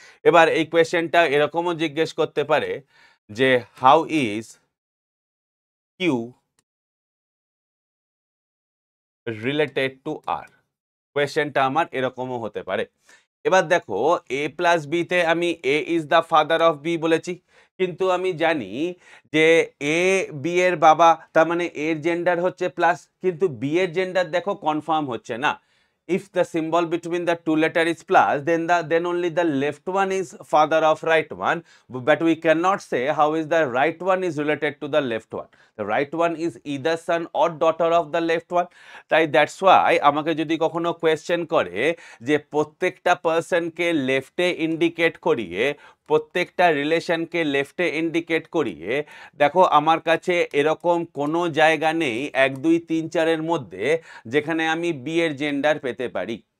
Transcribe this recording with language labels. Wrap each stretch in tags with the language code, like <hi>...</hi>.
<bn>এবার এই কোয়েশ্চেনটা এরকমও জিজ্ঞেস করতে পারে যে</bn> <en>how is Q related to R,</en> <bn>কোয়েশ্চেনটা আমার এরকমও হতে পারে। এবার দেখো এ প্লাস বিতে আমি</bn> <en>A is the father of B</en> <bn>বলেছি, কিন্তু আমি জানি যে এ বি এর বাবা, তার মানে এর জেন্ডার হচ্ছে প্লাস, কিন্তু বি এর জেন্ডার দেখো কনফার্ম হচ্ছে না।</bn> <en>If the symbol between the two letter is plus, then only the left one is father of right one, but we cannot say how is the right one is related to the left one. The right one is either son or daughter of the left one.</en> <bn>তাই that's why আমাকে যদি কখনো question করে যে প্রত্যেকটা পার্সনকে লেফটে indicate করিয়ে, প্রত্যেকটা রিলেশনকে লেফটে ইন্ডিকেট করিয়ে, দেখো আমার কাছে এরকম কোনো জায়গা নেই 1 2 3 4 এর মধ্যে যেখানে আমি বি এর জেন্ডার পেতে পারি।</bn>